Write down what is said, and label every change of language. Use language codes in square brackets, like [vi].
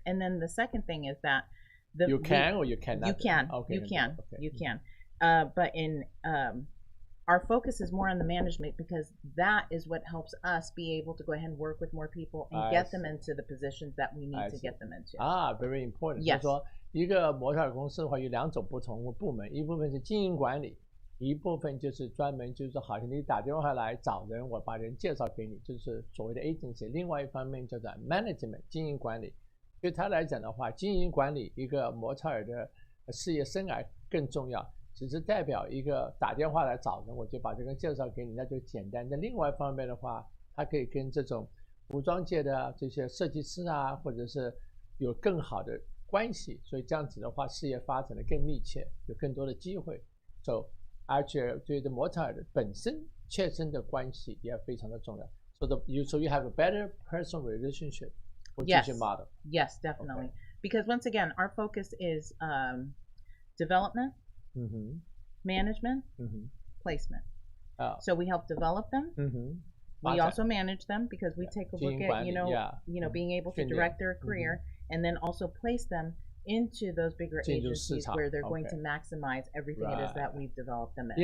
[en] And then the second thing is that you can or you cannot. You can. Okay. You can. But in our focus is more on the management, because that is what helps us be able to go ahead and work with more people and get them into the positions that we need to get them into. Very important. Yes. [zh] 就是说一个模特儿公司的话有两种不同的部门，一部分是经营管理，一部分就是专门就是好像你打电话来找人，我把人介绍给你，就是所谓的 agency。另外一方面叫做 management 经营管理。对他来讲的话，经营管理一个模特儿的事业生涯更重要。只是代表一个打电话来找人，我就把这个介绍给你，那就简单。但另外一方面的话，它可以跟这种服装界的这些设计师啊，或者是有更好的关系，所以这样子的话，事业发展的更密切，有更多的机会。而且对这模特儿的本身切身的关系也非常的重要。 [en] So you have a better personal relationship with your model. Yes, definitely. Because once again, our focus is development. management, placement. Oh. So we help develop them. We also manage them because we take a look at, being able to direct their career and then also place them into those bigger agencies where they're going to maximize everything it is that we've developed them in.